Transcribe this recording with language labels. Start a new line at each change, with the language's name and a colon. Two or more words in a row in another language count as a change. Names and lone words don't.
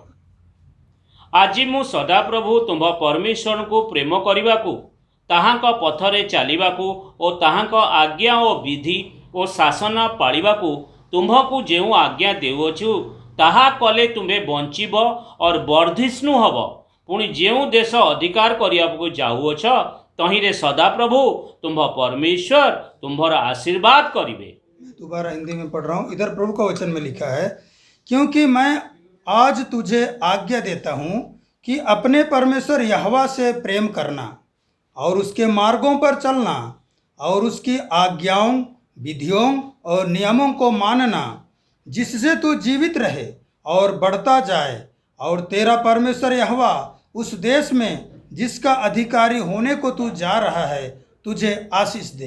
Odia: ଆଜି ମୁଁ ସଦାପ୍ରଭୁ ତୁମ୍ଭ ପରମେଶ୍ୱରଙ୍କୁ ପ୍ରେମ କରିବାକୁ, ତାହାଙ୍କ ପଥରେ ଚାଲିବାକୁ ଓ ତାହାଙ୍କ ଆଜ୍ଞା ଓ ବିଧି ଓ ଶାସନ ପାଳିବାକୁ ତୁମ୍ଭକୁ ଯେଉଁ ଆଜ୍ଞା ଦେଉଅଛି ତାହା କଲେ ତୁମ୍ଭେ ବଞ୍ଚିବ ଓ ବର୍ଦ୍ଧିଷ୍ଣୁ ହେବ ପୁଣି ଯେଉଁ ଦେଶ ଅଧିକାର କରିବାକୁ ଯାଉଅଛ ତହିଁରେ ସଦାପ୍ରଭୁ ତୁମ୍ଭ ପରମେଶ୍ୱର ତୁମ୍ଭର ଆଶୀର୍ବାଦ କରିବେ।
Hindi: मैं दोबारा हिंदी में पढ़ रहा हूँ। इधर प्रभु का वचन में लिखा है, क्योंकि मैं आज तुझे आज्ञा देता हूँ कि अपने परमेश्वर यहोवा से प्रेम करना और उसके मार्गों पर चलना और उसकी आज्ञाओं, विधियों और नियमों को मानना, जिससे तू जीवित रहे और बढ़ता जाए और तेरा परमेश्वर यहोवा उस देश में जिसका अधिकारी होने को तू जा रहा है तुझे आशीष दे।